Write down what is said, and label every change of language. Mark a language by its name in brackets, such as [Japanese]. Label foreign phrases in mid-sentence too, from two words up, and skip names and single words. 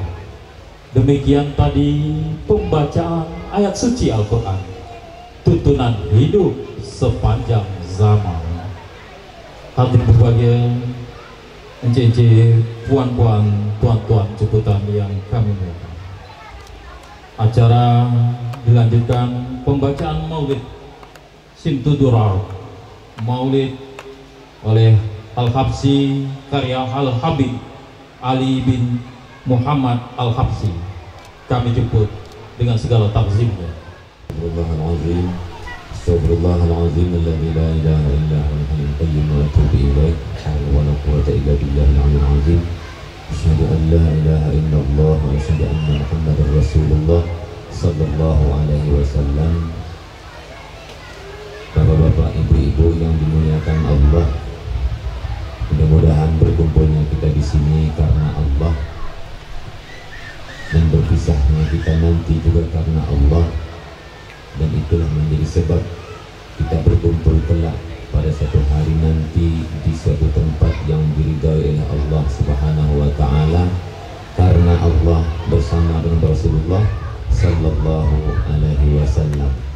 [Indonesian] Demikian tadi pembacaan ayat suci Al-Quran, tuntunan hidup sepanjang zaman. [Malay] Hadirin berbahagia, encik-encik, puan-puan, tuan-tuan jemputan yang kami muliakan, [Indonesian] acara dilanjutkan pembacaan Maulid Simtudurar, Maulid oleh Al-Habsyi karya Al-Habib Ali bin Muhammad Al-Habsyi. Kami jemput dengan segala takzimnya. [Arabic] أستغفر الله العظيم، أستغفر الله العظيم، الذي لا إله إلا هو الحي القيوم وأتوب إليه. ولا قوة إلا بالله العلي العظيم. أشهد أن لا إله إلا الله وأشهد أن محمدا رسول الله صلى الله عليه وسلم. [Indonesian] Bapak-bapak, ibu-ibu yang dimuliakan Allah, mudah-mudahan berkumpulnya kita di sini karena Allah, dan berpisahnya kita nanti juga karena Allah, dan itulah menjadi sebab kita berkumpul kelak pada satu hari nanti di suatu tempat yang diridhai oleh Allah [Arabic] سبحانه وتعالى, [Indonesian] karena Allah bersama dengan Rasulullah [Arabic] صلى الله عليه وسلم.